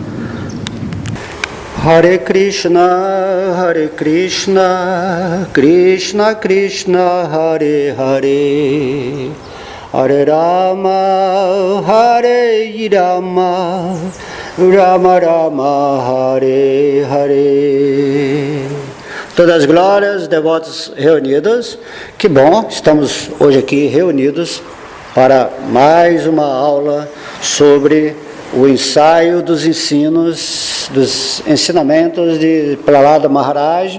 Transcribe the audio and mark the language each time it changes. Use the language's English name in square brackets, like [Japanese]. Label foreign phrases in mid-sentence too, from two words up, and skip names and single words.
[Sanskrit] Hare Krishna, Krishna Krishna, Hare Hare, Hare Rama, Hare Rama, Rama Rama, Hare Hare. [Portuguese] Todas as glórias, devotos reunidos, que bom, estamos hoje aqui reunidos para mais uma aula sobre o ensaio dos ensinamentos de Prahlada Maharaj.